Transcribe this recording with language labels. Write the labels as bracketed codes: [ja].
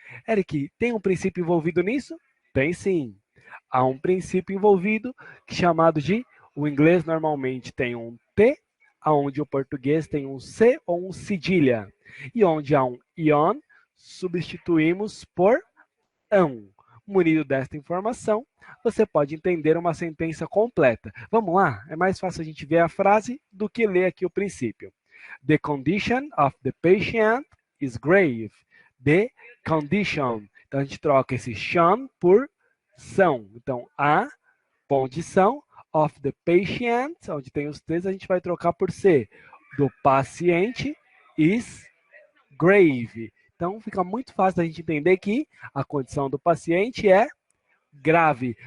[pt] Eric, tem um princípio envolvido nisso? Tem sim. Há um princípio envolvido chamado de, o inglês normalmente tem um T, onde o português tem um C ou um cedilha. E onde há um ion, substituímos por ão. Munido desta informação, você pode entender uma sentença completa. Vamos lá? É mais fácil a gente ver a frase do que ler aqui o princípio. [en] The condition of the patient is grave. The condition. [pt] Então, a gente troca esse shun por são. Então, a condição [en] of the patient, [pt] onde tem os T's, a gente vai trocar por C. Do paciente [en] is grave. [pt] Então, fica muito fácil da gente entender que a condição do paciente é grave.